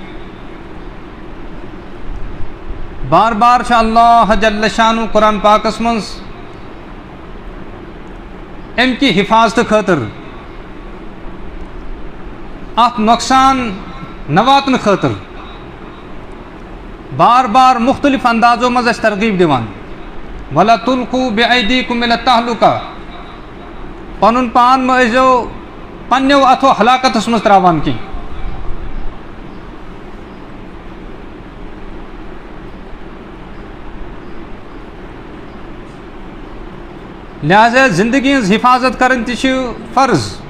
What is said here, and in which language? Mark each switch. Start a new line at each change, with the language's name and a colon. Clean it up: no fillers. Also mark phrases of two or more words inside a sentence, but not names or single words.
Kashmiri: بار بار چھُ
Arabic: اللہ جل شانہ
Kashmiri: قرآن پاکس منٛز امہِ کہِ حفاظتہٕ خٲطرٕ، اتھ نۄقصان نہ واتنہٕ خٲطرٕ بار بار مختلف اندازو منٛز اَسہِ ترغیٖب دِوان.
Arabic: وَلَا تُلْقُوا بِأَيْدِيكُمْ إِلَى التَّهْلُكَةِ،
Kashmiri: پنُن پان مہ ٲسۍزیو پنٛنیو اَتھو ہلاکتس منٛز ترٛاوان کینٛہہ. لہٰذا زندگی ہٕنٛز حفاظت کرٕنۍ تہِ چھِ فرض.